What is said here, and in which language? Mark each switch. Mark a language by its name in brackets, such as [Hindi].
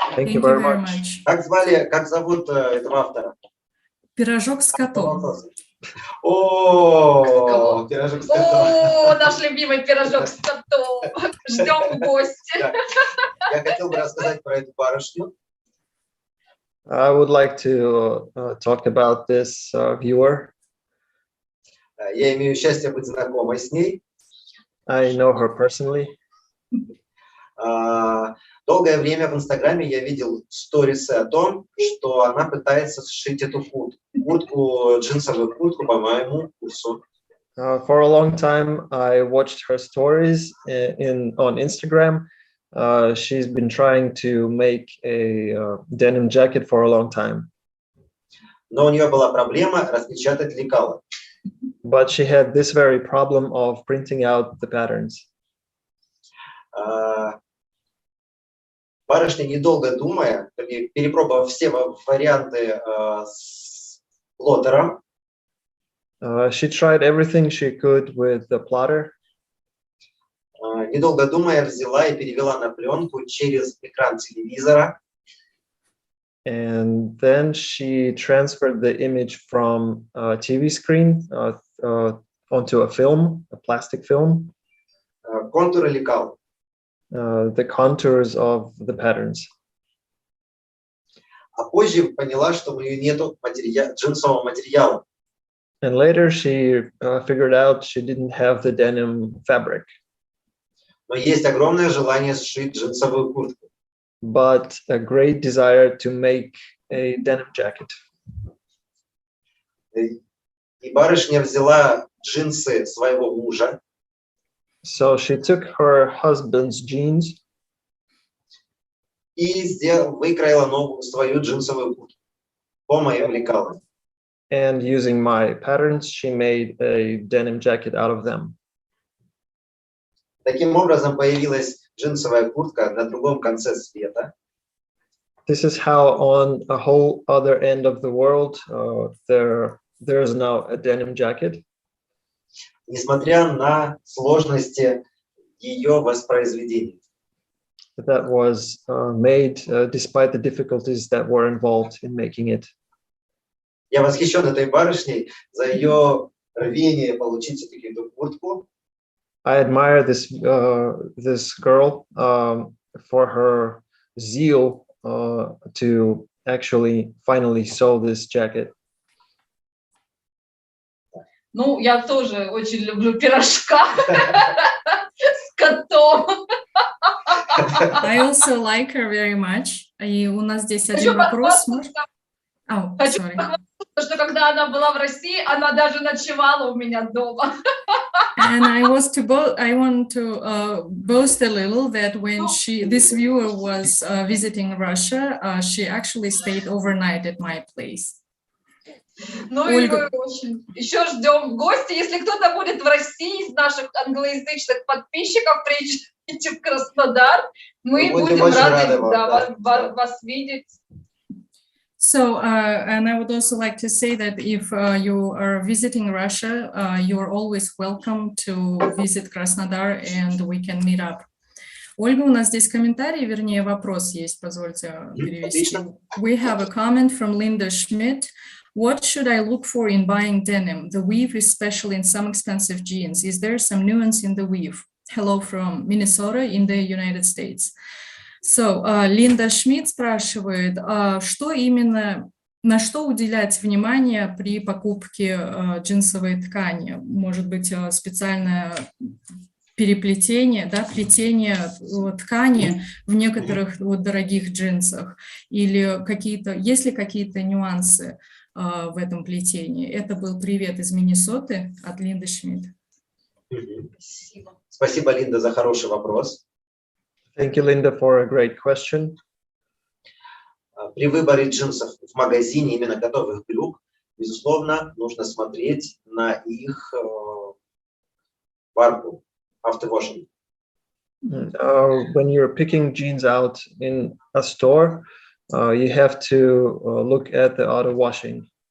[English] Thank you very much. [Russian] Как зовут этого автора? Пирожок с котом. О, пирожок с котом. О, наш любимый пирожок с котом. Ждем в гости. Я хотел бы рассказать про эту барышню. [English] I would like to talk about this viewer. [Russian] Я имею счастье быть знакомой с ней. [English] I know her personally. [Russian] Долгое время в Инстаграме я видел сторисы о том, что она пытается сшить эту джинсовую куртку по моему курсу. [English] For a long time, I watched her stories on Instagram. She's been trying to make a denim jacket for a long time. [Russian] Но у нее была проблема распечатать лекала. [English] but she had this very problem of printing out the patterns. [Russian] Барышня, недолго думая, перепробовав все варианты с плоттером, [English] She tried everything she could with the plotter, [Russian] недолго думая, взяла и перевела на пленку через экран телевизора. [English] and then she transferred the image from a TV screen onto a film, a plastic film, [Russian] Контуры лекал. [English] the contours of the patterns. [Russian] А позже поняла, что у нее нету джинсового материала. [English] And later she figured out she didn't have the denim fabric, [Russian] Но есть огромное желание сшить джинсовую куртку. [English] but a great desire to make a denim jacket. [Russian] И барышня взяла джинсы своего мужа [English] So she took her husband's jeans [Russian] и выкроила новую свою джинсовую куртку по моим лекалам. [English] and using my patterns, she made a denim jacket out of them. [Russian] Таким образом появилась джинсовая куртка на другом конце света. [English] This is how on a whole other end of the world, there's now a denim jacket, [Russian] Несмотря на сложности ее воспроизведения. [English] that was made despite the difficulties that were involved in making it. [Russian] Я восхищен этой барышней за ее рвение получить все-таки эту куртку. [English] I admire this girl for her zeal to actually finally sew this jacket. [Russian] Ну, я тоже очень люблю пирожка с котом. [English] I also like her very much. [Russian] И у нас здесь один вопрос. Oh, Хочу [English] sorry. [Russian] похвастаться, что когда она была в России, она даже ночевала у меня дома. [English] And I want to boast a little that when this viewer was visiting Russia, she actually stayed overnight at my place. [Russian] Ну Ольга. и очень. Еще ждем гостей. Если кто-то будет в России из наших англоязычных подписчиков, приезжайте в Краснодар. Мы будем очень рады рады вас видеть. [English] So, and I would also like to say that if you are visiting Russia, you're always welcome to visit Krasnodar and we can meet up. [Russian] Ольга, у нас здесь комментарий, вернее, вопрос есть, позвольте перевести. [English] We have a comment from Linda Schmidt. What should I look for in buying denim? The weave is special in some expensive jeans. Is there some nuance in the weave? Hello from Minnesota in the United States. So, [Russian] Линда Шмидт спрашивает, что именно, на что уделять внимание при покупке джинсовой ткани? Может быть, специальное переплетение, да, плетение ткани в некоторых дорогих джинсах? Или есть ли какие-то нюансы в этом плетении? Это был привет из Миннесоты от Линды Шмидт. Спасибо, Линда, за хороший вопрос. [English] Thank you, Linda, for a great question. [Russian] При выборе джинсов в магазине именно готовых брюк, безусловно, нужно смотреть на их варку, автовошинг. [English] When you're picking jeans out in a store, you have to look at the auto washing.